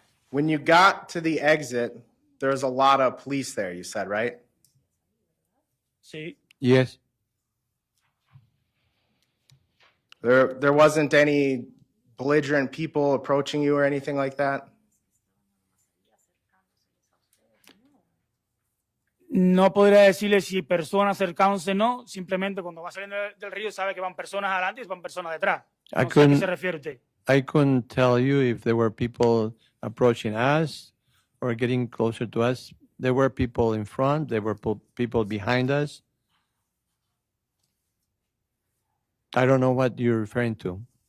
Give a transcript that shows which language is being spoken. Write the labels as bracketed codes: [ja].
[en] When you got to the exit, there was a lot of police there, you said, right? [es] Sí. [en] Yes. There wasn't any belligerent people approaching you or anything like that? [es] No podría decirle si personas cercanas o no, simplemente cuando va saliendo del río sabe que van personas adelante y van personas detrás. No sé a qué se refiere usted. [en] I couldn't tell you if there were people approaching us or getting closer to us There were people in front. There were people behind us. I don't know what you're referring to.